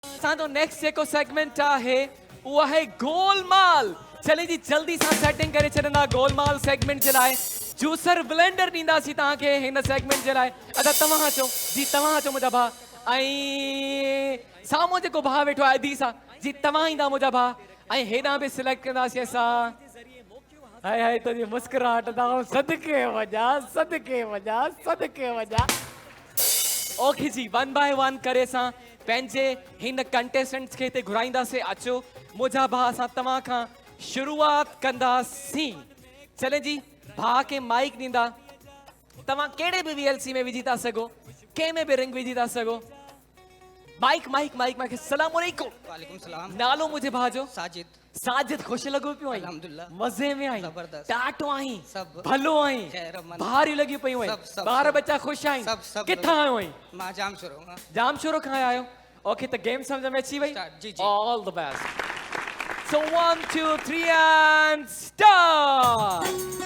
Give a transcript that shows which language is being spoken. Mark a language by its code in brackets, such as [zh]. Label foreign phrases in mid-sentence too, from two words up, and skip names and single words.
[sd] असांजो नेक्स्ट जेको सेगमेंट आहे उहो आहे गोलमाल। चले जी जल्दी सां सेटिंग करे छॾंदा गोलमाल सेगमेंट जे लाइ। जूसर ब्लेंडर ॾींदासीं तव्हांखे हिन सेगमेंट जे लाइ। अदा तव्हां अचो जी, तव्हां अचो मुंहिंजा भाउ। ऐं साम्हूं जेको भाउ वेठो आहे अदी सां जी, तव्हां ईंदा मुंहिंजा भाउ। ऐं हेॾां बि सिलेक्ट कंदासीं असां। हाय हाय तुंहिंजी मुस्कुराहट दां सदके वञा, सदके वञा, सदके वञा। ओके जी, [en] one by one [sd] करे असां पंहिंजे हिन कंटेस्टेंट्स खे हिते घुराईंदासीं। अचो मुंहिंजा भाउ, असां तव्हां खां शुरूआत कंदासीं। चले जी, भाउ खे माइक ॾींदा। तव्हां कहिड़े बि VLC में विझी था सघो, कंहिं में बि रिंग विझी था सघो। माइक माइक माइक माइक। [ar] السلام عليكم. وعليكم السلام. [sd] नालो मुंहिंजे भाउ जो? साजिद। साजिद, ख़ुशि लॻो पियो आई? [ar] الحمد لله. [sd] मज़े में आई? ज़बरदस्त। टाटो आई? सब भलो आई? खैर अमन। भारियूं लॻी पियूं आई? सब ॿार बच्चा ख़ुशि आहिनि? सब किथां आयो आई? मां जाम शुरू हां। जाम शुरू खां आया आहियो? ओके, त गेम सम्झ में अची वई? स्टार्ट। जी जी। [en] All the best. So 1 2 3 and start.